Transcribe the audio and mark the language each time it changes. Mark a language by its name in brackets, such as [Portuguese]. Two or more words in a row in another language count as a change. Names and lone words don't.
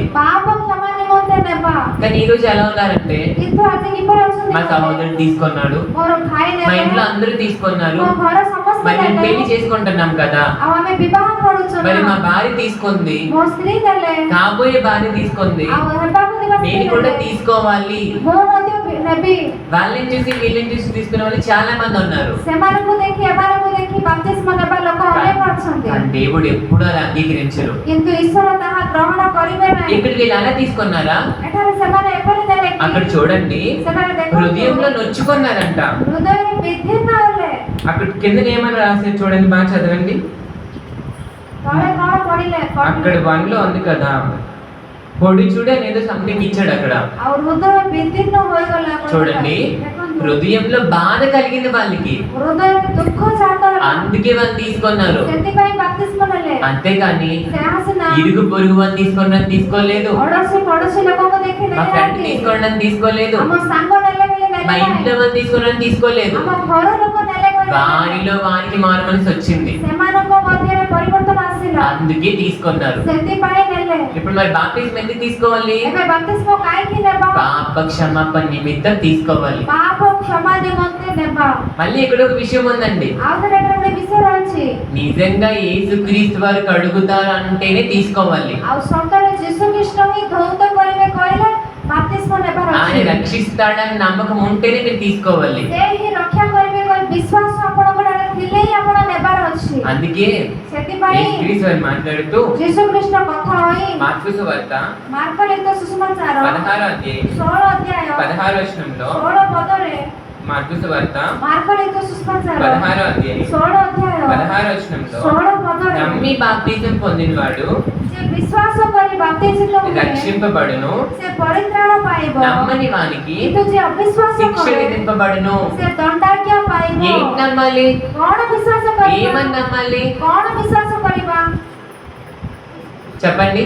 [Odia] ପାପ କ୍ଷମା ନିମନ୍ତେ ନେବା। [Telugu] కానీ ఈ రోజు ఎలా ఉన్నారంటే [Odia] କିନ୍ତୁ ଆଜି କିପରି ଅଛନ୍ତି? [Telugu] మా సహోదరుడు తీసుకున్నాడు, [Odia] ମୋର ଭାଇ [Telugu] మా [Odia] ନେଲେ, [Telugu] ఇంట్లో అందరూ తీసుకున్నారు, [Odia] ମୋ ଘର ସମସ୍ତେ [Telugu] మరి మేము [Odia] ନେଲେ, [Telugu] పెళ్లి చేసుకుంటున్నాం కదా, [Odia] ଆଉ ଆମେ ବିବାହ କରୁଛୁ [Telugu] మరి మా [Odia] ନା। [Telugu] భార్య తీసుకుంది, [Odia] ମୋ ସ୍ତ୍ରୀ ଦେଲେ, [Telugu] కాబోయే భార్య తీసుకుంది, [Odia] ଆଉ ହେବାକୁ ଥିବା [Telugu] నేను [Odia] ସ୍ତ୍ରୀ [Telugu] కూడా [Odia] ଦେଲେ, [Telugu] తీసుకోవాలి. [Odia] ମୁଁ ମଧ୍ୟ ନେବି। [Telugu] వాళ్ళని చూసి వీళ్ళని చూసి తీసుకునే వాళ్ళు చాలా మంది ఉన్నారు. [Odia] ସେମାନଙ୍କୁ ଦେଖି ଏମାନଙ୍କୁ ଦେଖି ବାପ୍ତିସ୍ମ ନେବା ଲୋକ ଅନେକ ଅଛନ୍ତି, [Telugu] కానీ దేవుడు ఎప్పుడూ అలా అంగీకరించరు. [Odia] କିନ୍ତୁ ଈଶ୍ୱର ତାହା ଗ୍ରହଣ କରିବେ ନାହିଁ। [Telugu] ఇక్కడ వీళ్ళు అలా తీసుకున్నారా? [Odia] ଏଠାରେ ସେମାନେ ଏପରି ଦେଲେ କି [Telugu] అక్కడ చూడండి, [Odia] ସେମାନେ [Telugu] హృదయంలో [Odia] ଦେଖନ୍ତୁ [Telugu] నొచ్చుకున్నారంట. [Odia] ହୃଦୟରେ ବିଦୀର୍ଣ୍ଣ ହେଲେ। [Telugu] అక్కడ కింద ఏమని రాశారు చూడండి, బాగా చదవండి. [Odia] ତଳେ କଣ ପଡ଼ିଲେ? [Telugu] అక్కడ 1 లో ఉంది కదా, పొడి చూడ ఏదో సంథింగ్ ఇచ్చాడు అక్కడ. [Odia] ଆଉ ହୃଦୟ ବିଦୀର୍ଣ୍ଣ ହୋଇଗଲା। [Telugu] చూడండి, [Odia] ଦେଖନ୍ତୁ, [Telugu] హృదయంలో బాధ కలిగింది వాళ్ళకి, [Odia] ହୃଦୟରେ ଦୁଃଖ ଜାତ ହେଲା, [Telugu] అందుకే వాళ్ళు తీసుకున్నారు. [Odia] ସେଥିପାଇଁ ବାପ୍ତିସ୍ମ ନେଲେ। [Telugu] అంతేకాని [Odia] ସେହା ସିନା [Telugu] ఇరుగు పొరుగు వాళ్ళు తీసుకున్నది తీసుకోలేదు, [Odia] ଅଡ଼ୋଶୀ ପଡ଼ୋଶୀ ଲୋକଙ୍କୁ ଦେଖି [Telugu] మా ఫ్రెండ్ [Odia] ନେଲେ, [Telugu] తీసుకున్నది తీసుకోలేదు, [Odia] ଆମ ସାଙ୍ଗ ନେଲେ ବୋଲି ନେଲେ [Telugu] మా ఇంట్లో [Odia] ନାହିଁ, [Telugu] వాళ్ళు తీసుకున్నది తీసుకోలేదు. [Odia] ଆମ ଘର ଲୋକ ନେଲେ ବୋଲି ନେଲେ ନାହିଁ। [Telugu] వారిలో వారికి మారు మనసు వచ్చింది, [Odia] ସେମାନଙ୍କ ମଧ୍ୟରେ ପରିବର୍ତ୍ତନ ଆସିଲା, [Telugu] అందుకే తీసుకున్నారు. [Odia] ସେଥିପାଇଁ ନେଲେ। [Telugu] ఇప్పుడు మరి బాప్తిజం ఎందుకు తీసుకోవాలి? [Odia] ଏବେ ବାପ୍ତିସ୍ମ କାହିଁକି ନେବା? [Telugu] పాప క్షమాపణ నిమిత్తం తీసుకోవాలి. [Odia] ପାପ କ୍ଷମା ନିମନ୍ତେ ନେବା। [Telugu] మళ్ళీ ఇక్కడ ఒక విషయం ఉందండి, [Odia] ଆଉ ଥରେ ଏଠାରେ ଗୋଟେ ବିଷୟ ରହିଛି। [Telugu] నిజంగా యేసుక్రీస్తు వారు కడుగుతారు అంటేనే తీసుకోవాలి. [Odia] ଆଉ ସତରେ ଯୀଶୁ ଖ୍ରୀଷ୍ଟ ହିଁ ଧୌତ କରିବେ କହିଲେ ବାପ୍ତିସ୍ମ ନେବାର [Telugu] ఆయన [Odia] ଅଛି। [Telugu] రక్షిస్తాడని నమ్మకం ఉంటేనే మీరు తీసుకోవాలి. [Odia] ସେ ହିଁ ରକ୍ଷା କରିବେ କହି ବିଶ୍ୱାସ ଆପଣଙ୍କ ଠାରେ ଥିଲେ ହିଁ ଆପଣ ନେବାର ଅଛି। [Telugu] అందుకే [Odia] ସେଥିପାଇଁ [Telugu] యేసుక్రీస్తు వారు మాట్లాడుతూ [Odia] ଯୀଶୁ ଖ୍ରୀଷ୍ଟ କଥା ହୋଇ [Telugu] మార్కు సువార్త [Odia] ମାର୍କ ଲିଖିତ ସୁସମାଚାର [Telugu] 16 అధ్యాయం [Odia] 16 ଅଧ୍ୟାୟ [Telugu] 16 వచనంలో, [Odia] 16 ପଦରେ, [Telugu] మార్కు సువార్త [Odia] ମାର୍କ ଲିଖିତ ସୁସମାଚାର [Telugu] 16 అధ్యాయం [Odia] 16 ଅଧ୍ୟାୟ [Telugu] 16 వచనంలో, [Odia] 16 ପଦରେ, [Telugu] నమ్మి బాప్తిజం పొందినవాడు [Odia] ଯେ ବିଶ୍ୱାସ କରି ବାପ୍ତିସ୍ମ ହୁଏ [Telugu] రక్షింపబడును, [Odia] ସେ ପରିତ୍ରାଣ ପାଇବ, [Telugu] నమ్మని వానికి [Odia] କିନ୍ତୁ ଯେ ଅବିଶ୍ୱାସ [Telugu] శిక్ష [Odia] କରେ [Telugu] విధింపబడును. [Odia] ସେ ଦଣ୍ଡାଜ୍ଞା ପାଇବ। [Telugu] ఏం నమ్మాలి? [Odia] କଣ ବିଶ୍ୱାସ କରିବା? [Telugu] ఏమని నమ్మాలి? [Odia] କଣ ବିଶ୍ୱାସ କରିବା? [Telugu] చెప్పండి,